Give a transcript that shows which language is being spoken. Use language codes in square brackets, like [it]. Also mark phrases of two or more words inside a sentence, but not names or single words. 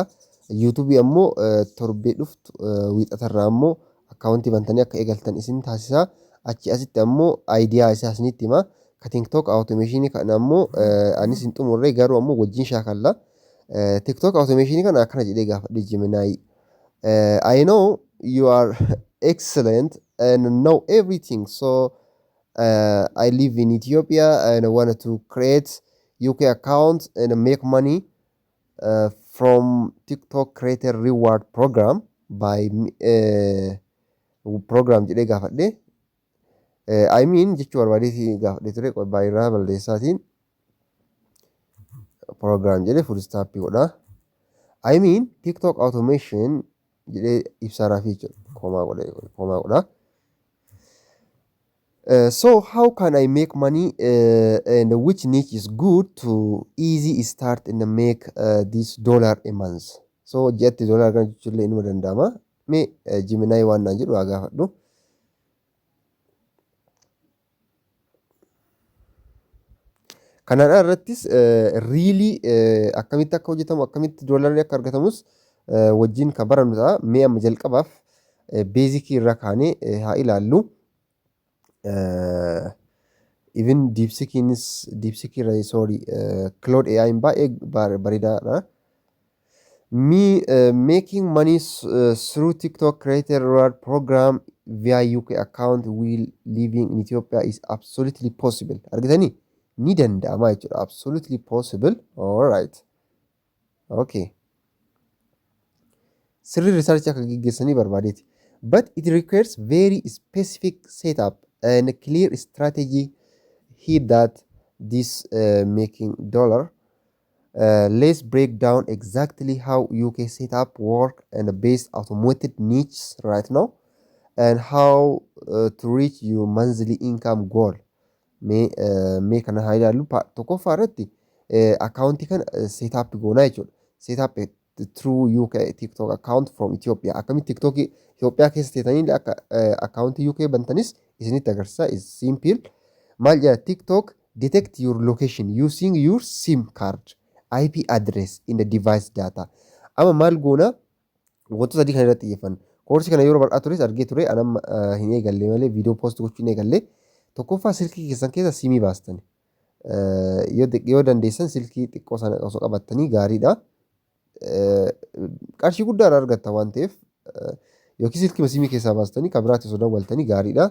[om] YouTube ammoo torbee dhuftu wiixatarraa ammoo akkaawuntii bantanii akka eegaltan isin taasisa. Achi asitti ammoo aayidiyaa isaa isinitti hima. Ka TikTok automation kana ammoo anis hin xumurre garuu ammoo wajjin shaakalla. TikTok automation kana akkana jedhee gaafadhe Gemini. [en] I know you are excellent and know everything. So I live in Ethiopia and I wanted to create UK account and make money from TikTok Creator Reward Program by program [om] jedhee gaafadhe. [en] I mean jechuu barbaadeeti gaafadhe ture baay'irraa balleessaatiin program jedhee full stop godha. I mean TikTok automation jedhee ibsaraa fi komaa godha. So how can I make money and which niche is good to easy start and make this dollar a month? [om] So jetti dollar kan jechuun inuma danda'ama. Mee Gemini waan naan jedhu haa gaafadhu. Kanaan irrattis riilii akkamitti akka hojjetamu akkamitti doolarii akka argatamus wajjin kan barannu ta'a. Mee amma jalqabaaf beezikii irraa kaanee haa ilaallu. Even DeepSeek irraa sorry Claude AI baay'ee bareedaadha. [en] Making money through TikTok Creator Reward Program via UK account while living in Ethiopia is absolutely possible. [om] Argitanii? Ni danda'ama jechuudha. [en] Absolutely possible. Alright. Okay. [om] Sirrii research akka gaggeessanii barbaadeeti. [en] But it requires very specific setup and a clear strategy here that this making dollar. Let's break down exactly how UK setup work and based automated niches right now and how to reach your monthly income goal. [om] Mee kana haa ilaallu. Tokkoffaa irratti akkaawuntii kana seetaap goonaa jechuudha. [en] Seetaap through UK TikTok account from Ethiopia. [om] Akkamitti TikTok Itoophiyaa keessa teetanii akka akkaawuntii UK bantanis isinitti agarsiisa. [en] Is simple. [om] Maal jedha [en] TikTok detect your location using your SIM card, IP address in the device data. [om] Amma maal goona wantoota sadii kana irratti xiyyeeffanna. Koorsii kana yeroo bal'aa tures argee ture. Anam hin eegalle malee viidiyoo poost gochuu hin eegalle. Tokkoffaa silkii keessan keessa simii baastani. Yoo dandeessan silkii xiqqoo sana osoo qabattanii gaariidha. Qarshii guddaan argatta waan ta'eef yookiin silkii simii keessaa baastanii kan biraatti osoo dawwaltanii gaariidha.